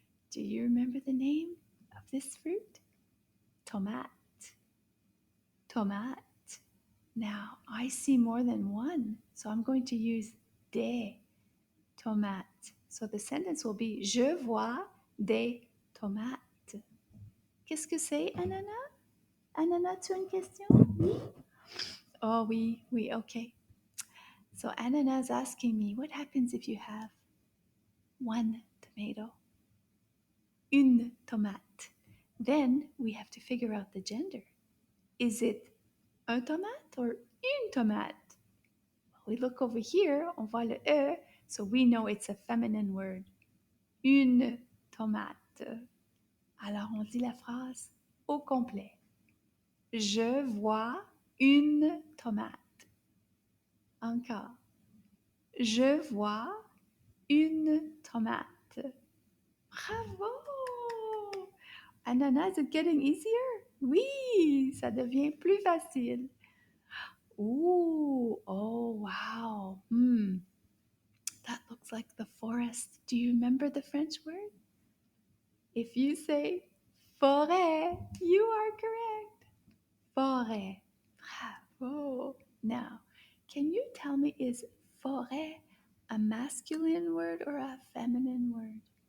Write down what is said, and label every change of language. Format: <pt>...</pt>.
<en>Do you remember the name of this fruit? Tomate. Tomate. Now, I see more than one, so I'm going to use</en> <fr>des tomates.</fr> <en>So the sentence will be</en> <fr>Je vois des tomates. Qu'est-ce que c'est, Ananas? Ananas, tu as une question? Oui.</fr> <en>Oh, oui, okay. So Ananas asking me, what happens if you have one tomato,</en> <fr>une tomate?</fr> <en>Then we have to figure out the gender. Is it</en> <fr>un tomate</fr> <en>or</en> <fr>une tomate?</fr> <en>We look over here,</en> <fr>on voit le E,</fr> <en>so we know it's a feminine word.</en> <fr>Une tomate. Alors on dit la phrase au complet. Je vois une tomate. Encore. Je vois une tomate. Bravo!</fr> <en>Ananas, is it getting easier?</en> <fr>Oui, ça devient plus facile. Ooh, oh wow.</fr> <en>That looks like the forest. Do you remember the French word? If you say forêt, you are correct. Forêt. Bravo. Now, can you tell me, is forêt a masculine word or a feminine word?</en>